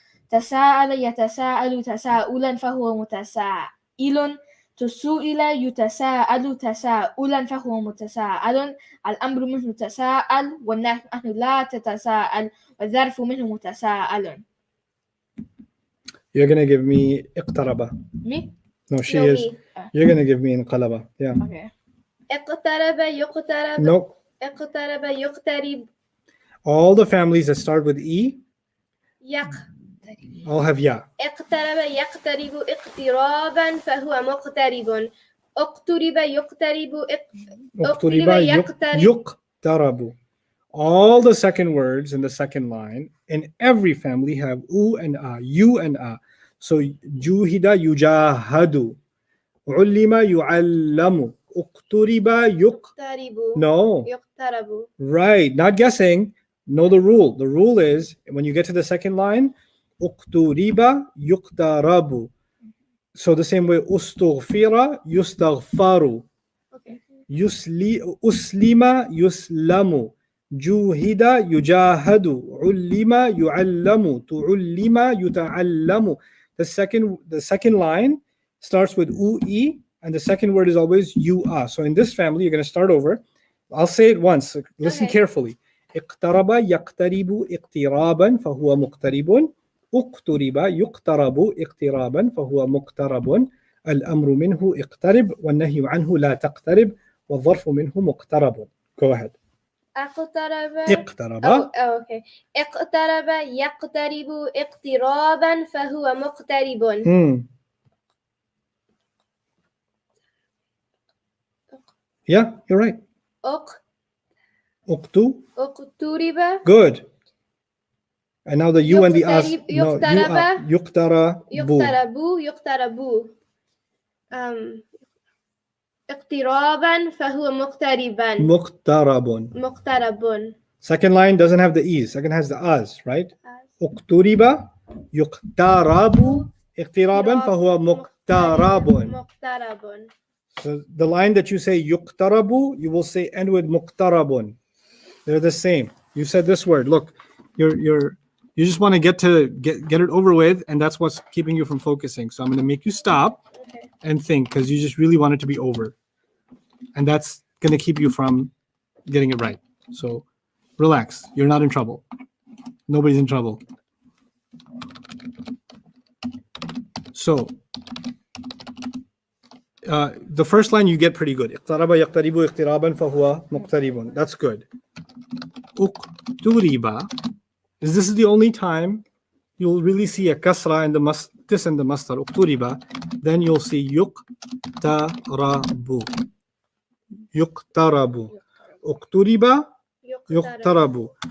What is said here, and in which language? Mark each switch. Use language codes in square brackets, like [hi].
[ar] تساءل يتساءل تساؤلا فهو متسائل. تسئل يتساءل تساؤلا فهو متساءل. الأمر منه تساءل والنهي عنه لا تتساءل والظرف منه متساءل. [en] You're gonna give me اقترب. Me? No, she No, is. me. You're gonna give me انقلب. Yeah. Okay. [ar] اقترب يقترب. [en] Nope. [ar] اقترب يقترب. [en] All the families that start with E [ar] يق. [en] all have ya. [ar] اقترب يقترب اقترابا فهو مقترب. اقترب يقترب اقترب يقترب. [en] All the second words in the second line in every family have U and A, U and A. So juhida yujahadu. Ulima yu'allamu. Uqturiba [ar] يقترب. [en] No. [ar] يقترب. [en] Right. Not guessing. Know the rule. The rule is when you get to the second line, uqturiba yuqtarabu. So the same way, ustughfira yustaghfaru. Okay. Uslima yuslamu. Juhida yujahadu. Ullima yu'allamu. Tu'ullima yuta'allamu. The second line starts with u-e, and the second word is always you-a. So in this family, you're going to start over. I'll say it once. Listen Okay. carefully. [ar] اقترب يقترب اقترابا فهو مقترب. اقترب يقترب اقترابا فهو مقترب. الأمر منه اقترب والنهي عنه لا تقترب والظرف منه مقترب. [en] Go ahead. اقترب. Okay. [ar] اقترب يقترب اقترابا فهو مقترب. [en] Yeah, you're right. [ar] اقترب. [en] Good. And now the you and the as. No, [ar] يقترب. يقترب. يقترب. اقترابا فهو مقتربا. مقترب. [en] Second line doesn't have the e's. Second has the as, right? [ar] اقترب يقترب اقترابا فهو مقترب. [en] So the line that you say yuqtarabu, you will say end with muqtarabun. They're the same. You said this word. Look, you just want to get it over with, and that's what's keeping you from focusing. So I'm going to make you stop and think because you just really want it to be over, and that's going to keep you from getting it right. So relax. You're not in trouble. Nobody's in trouble. So the first line you get pretty good. [ar] اقترب يقترب اقترابا فهو مقترب. [en] That's good. اقترب. This is the only time you'll really see a kasra in the this and the mastar. [ar] اقترب. [en] Then you'll see يقترب. [ar] يقترب. اقترب يقترب.